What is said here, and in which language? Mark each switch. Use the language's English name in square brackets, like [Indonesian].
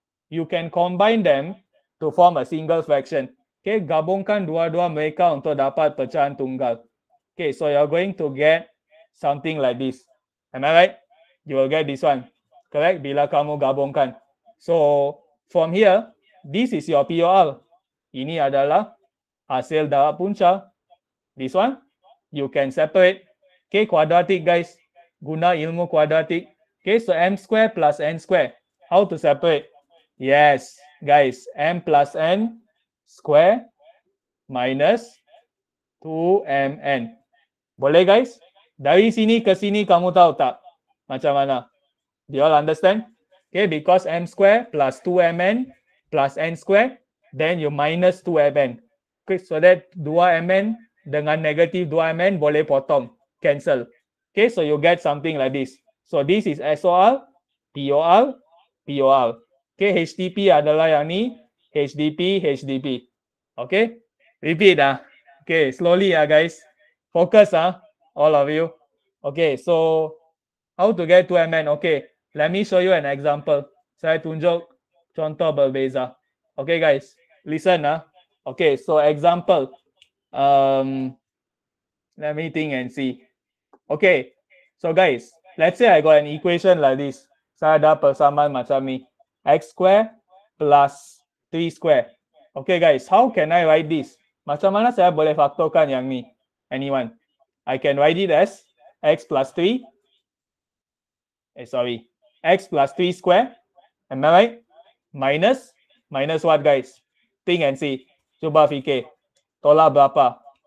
[English] You can combine them to form a single fraction. [Malay] Okay, gabungkan dua-dua mereka untuk dapat pecahan tunggal. [English] Okay, so you're going to get something like this. Am I right? You will get this one. Correct? [Malay] Bila kamu gabungkan. [English] So, from here, this is your POR. [Malay] Ini adalah hasil darat punca. [English] This one, you can separate. Okay, quadratic, guys. [Malay] Guna ilmu quadratic. [English] Okay, so M square plus N square. How to separate? Yes, guys. M plus N square minus 2mn. Boleh, guys? [Malay] Dari sini ke sini kamu tahu tak macam mana? [English] Do you all understand? Okay, because m square plus 2mn plus n square, then you minus 2mn. [Malay] Okay, so that 2mn dengan negatif 2mn boleh potong, cancel. [English] Okay, so you get something like this. So this is SOL, POL, POL. [Malay] Okay, HTP adalah yang ni, HDP, HDP. [English] Okay, repeat Okay, slowly guys. Focus all of you. Okay, so how to get 2mn? Okay, let me show you an example. [Malay] Saya tunjuk contoh berbeza. [English] Okay guys, listen Okay, so example. Let me think and see. Okay, so guys, let's say I got an equation like this. [Malay] Saya ada persamaan macam ni. [English] X square plus 3 square. Okay guys, how can I write this? [Malay] Macam mana saya boleh faktorkan yang ni? [English] Anyone? I can write it as x plus 3. X plus 3 square. Am I right? Minus what guys? Think and see. [Malay] Cuba fikir. Tolak berapa?